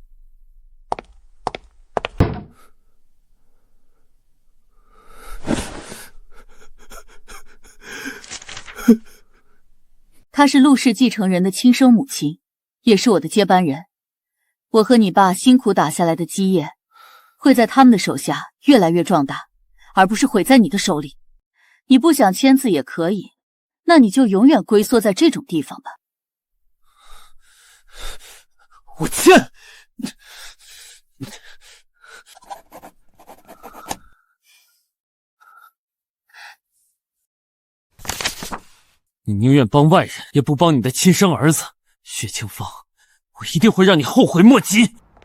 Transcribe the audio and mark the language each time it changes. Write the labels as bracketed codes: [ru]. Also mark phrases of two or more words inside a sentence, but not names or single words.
[zh] 她是陸氏繼承人的親生母親，也是我的接班人。我和你爸辛苦打下來的基業，會在他們的手下越來越壯大，而不是毀在你的手裡。你不想簽字也可以，那你就永遠龜縮在這種地方吧。我簽。你寧願幫外人，也不幫你的親生兒子薛清芳，我一定會讓你後悔莫及。